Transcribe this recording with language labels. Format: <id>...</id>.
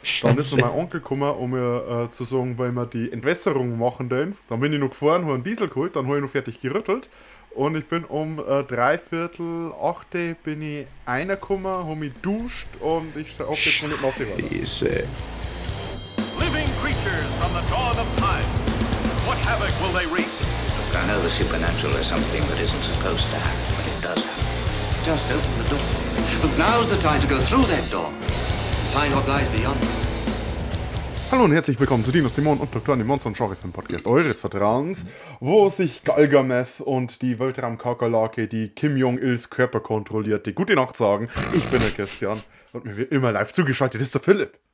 <de>Dann ist mein Onkel gekommen, um mir zu sagen, weil wir die Entwässerung machen dürfen. Dann bin ich noch gefahren, habe einen Diesel geholt, dann habe ich noch fertig gerüttelt. Und ich bin um 7:45 bin ich reingekommen, habe mich duscht und ich stehe auch jetzt mit Nasse weiter. Scheiße.</de> <en>Living creatures from the dawn of time. What havoc will they wreak? Look, I know the supernatural is something that isn't supposed to happen, but it does happen. Just open the door. Look, now's the time to go through that door. Find what lies beyond.</en> <de>Hallo und herzlich willkommen zu Dinos, Dämonen und Doktoren, die Monster und Schaufelfilm Podcast eures Vertrauens, wo sich Galgameth und die Weltraumkakerlake, die Kim Jong-ils Körper kontrolliert, die gute Nacht sagen. Ich bin der Christian und mir wird immer live zugeschaltet, ist der Philipp.</de>